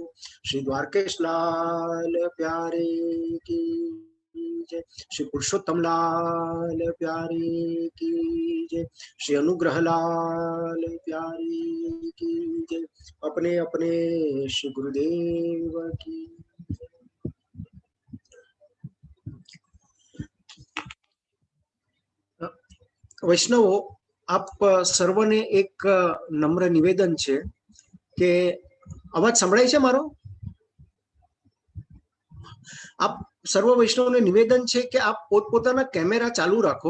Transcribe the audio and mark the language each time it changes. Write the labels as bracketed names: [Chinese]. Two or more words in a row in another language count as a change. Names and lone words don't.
[Hindi] श्री द्वारकेश लाल प्यारे की जय। श्री पुरुषोत्तम लाल प्यारे की जय। श्री अनुग्रह लाल प्यारे की जय। अपने अपने श्री गुरुदेव की। [Gujarati] વૈષ્ણવો, આપ સર્વને એક નમ્ર નિવેદન છે કે અવાજ સંભળાય છે મારો? આપ સર્વ વૈષ્ણવને નિવેદન છે કે આપ પોતપોતાના કેમેરા ચાલુ રાખો.